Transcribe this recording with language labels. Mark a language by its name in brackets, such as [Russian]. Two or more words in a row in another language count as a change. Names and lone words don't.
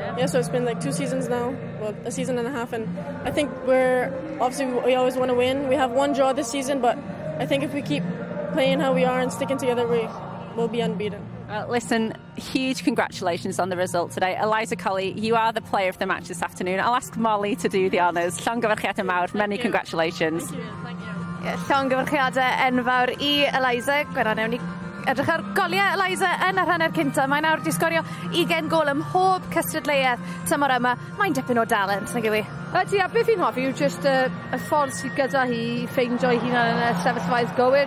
[English] Yeah, so it's been like 2 seasons now, well, a season and a half, and I think we always want to win. We have 1 draw this season, but I think if we keep playing how we are and sticking together, we will be unbeaten. Listen, huge congratulations on the result today. Eliza Colley, you are the player of the match this afternoon. I'll ask Molly to do the honours. [Welsh] Llongyfarchiadau mawr, [English] many congratulations. Thank you. [Welsh] Llongyfarchiadau enfawr I Eliza. Gwna, newn ni edrych ar goliau Eliza yn y rhanner cynta. Mae'n nawr di sgorio 20 gol ym mhob cystadleuaeth tymor yma. Mae'n dipyn o dalent, nag yw i? Ydy, a beth fi'n hoffi yw just y ffordd sydd gyda hi ffeindio ei hunan yn y sefyllfaoedd gywir.